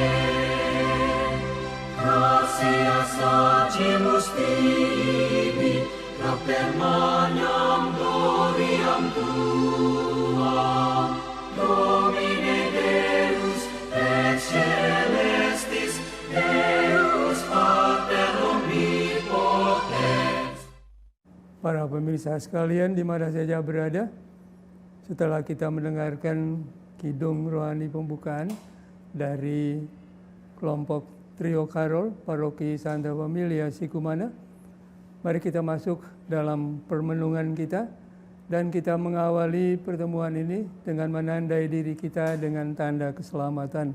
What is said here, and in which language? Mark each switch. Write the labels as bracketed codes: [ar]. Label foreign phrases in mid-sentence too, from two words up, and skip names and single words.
[la] Gratias agimus tibi, propter magnam gloriam tuam, Domine Deus et celestis, Deus Pater omnipotens. [id] Para pemirsa sekalian di mana saja berada, setelah kita mendengarkan kidung rohani pembukaan dari kelompok Trio Karol Paroki Santa Familia Sikumana, mari kita masuk dalam permenungan kita dan kita mengawali pertemuan ini dengan menandai diri kita dengan tanda keselamatan.